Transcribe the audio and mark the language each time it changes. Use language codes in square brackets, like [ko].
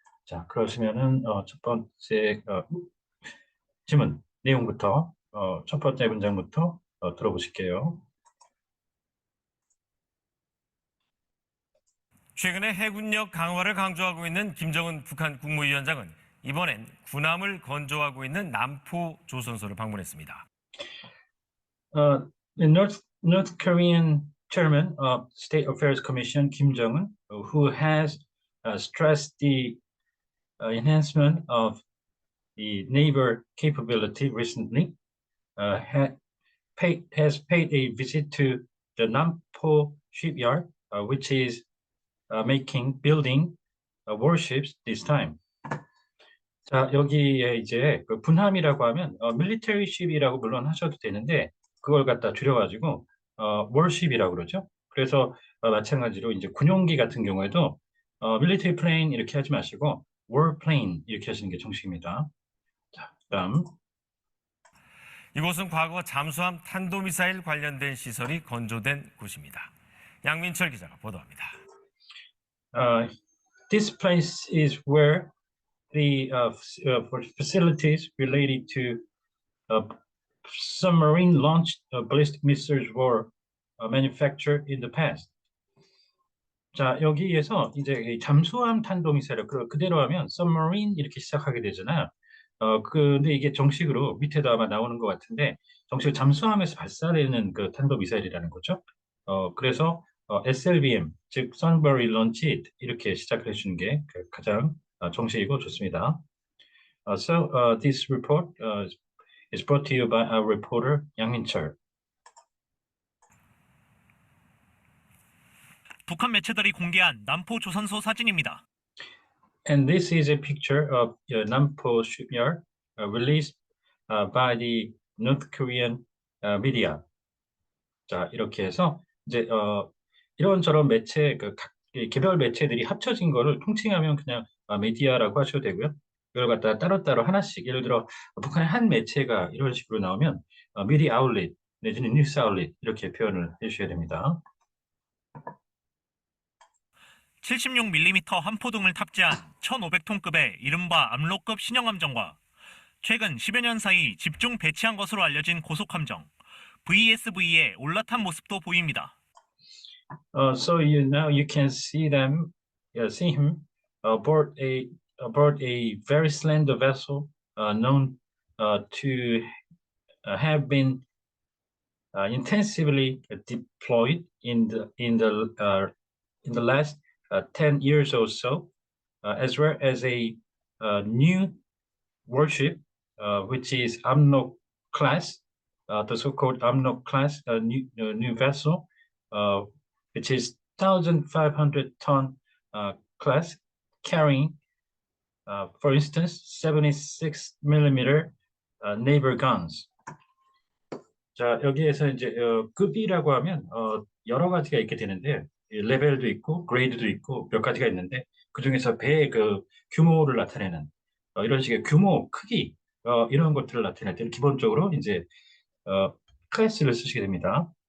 [ko] 자, 그러시면은 첫 번째 질문 내용부터 첫 번째 문장부터 들어보실게요. 최근에 해군력 강화를 강조하고 있는 김정은 북한 국무위원장은 이번엔 군함을 건조하고 있는 남포 조선소를 방문했습니다. [en] The North Korean chairman of State Affairs Commission, Kim Jong-un, who has stressed the enhancement of the naval capability recently, has paid a visit to the Nampo shipyard, which is building warships this time. [ko] 자, 여기에 이제 그 군함이라고 하면 military ship이라고 물론 하셔도 되는데 그걸 갖다 줄여가지고 warship이라고 그러죠. 그래서 마찬가지로 이제 군용기 같은 경우에도 military plane 이렇게 하지 마시고 warplane 이렇게 하시는 게 정식입니다. 자, 그다음 이곳은 과거 잠수함 탄도미사일 관련된 시설이 건조된 곳입니다. 양민철 기자가 보도합니다. [en] uh, this place is where the for facilities related to uh, submarine launched ballistic missiles were manufactured in the past. [ko] 자, 여기에서 이제 이 잠수함 탄도미사일 그대로 하면 submarine 이렇게 시작하게 되잖아요. 근데 이게 정식으로 밑에도 아마 나오는 것 같은데 정식 잠수함에서 발사되는 그 탄도미사일이라는 거죠. 그래서 SLBM 즉 Sunbury Launched 이렇게 시작을 해주는 게 가장 정식이고 좋습니다. [en] So this report is brought to you by our reporter 양민철. [ko] 북한 매체들이 공개한 남포 조선소 사진입니다. [en] And this is a picture of Nampo shipyard released by the North Korean media. [ko] 자, 이렇게 해서 이제 이런저런 매체 이 개별 매체들이 합쳐진 거를 통칭하면 그냥 미디어라고 하셔도 되고요. 이걸 갖다가 따로따로 하나씩 예를 들어 북한의 한 매체가 이런 식으로 나오면 미디어 아울렛 내지는 뉴스 아울렛 이렇게 표현을 해주셔야 됩니다. 76mm 함포등을 탑재한 1500톤급의 이른바 압록급 신형함정과 최근 10여 년 사이 집중 배치한 것으로 알려진 고속함정 VSV에 올라탄 모습도 보입니다. [en] So now you can see see him aboard a very slender vessel known to have been intensively deployed in the last 10 years or so, as well as a new warship, which is Amnok class, the so-called Amnok class, new vessel, uh, which is 1,500 ton class, carrying, for instance, 76 millimeter naval guns. [ko] 자, 여기에서 이제 급이라고 하면 여러 가지가 있게 되는데 레벨도 있고 그레이드도 있고 몇 가지가 있는데 그중에서 배의 그 규모를 나타내는 이런 식의 규모, 크기 이런 것들을 나타낼 때는 기본적으로 이제 클래스를 쓰시게 됩니다.